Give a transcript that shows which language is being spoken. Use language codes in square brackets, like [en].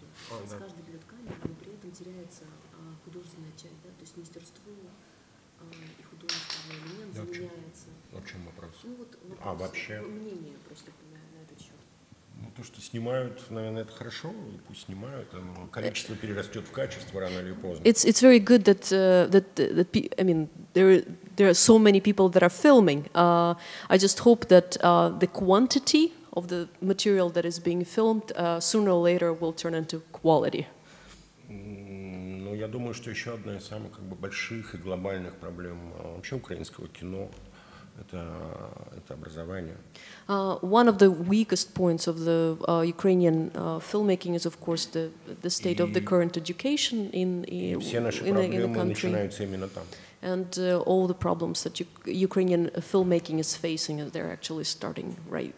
[ru] Каждый берет камеру, но при этом теряется художественная часть, да, то есть мастерство и художественный элемент заменяется. В чем вопрос? Ну вот вопрос, вообще? Мнение просто на этот счет. Ну, то, что снимают, наверное, это хорошо, и пусть снимают, но количество перерастет в качество рано или поздно. [en] It's very good that I mean there are so many people that are filming. I just hope that the quantity of the material that is being filmed sooner or later will turn into quality. [ru] Ну, я думаю, что еще одна из самых больших и глобальных проблем вообще украинского кино это образование. [en] One of the weakest points of the Ukrainian filmmaking is, of course, the state of the current education in the country. And all the problems that Ukrainian filmmaking is facing, they're actually starting right.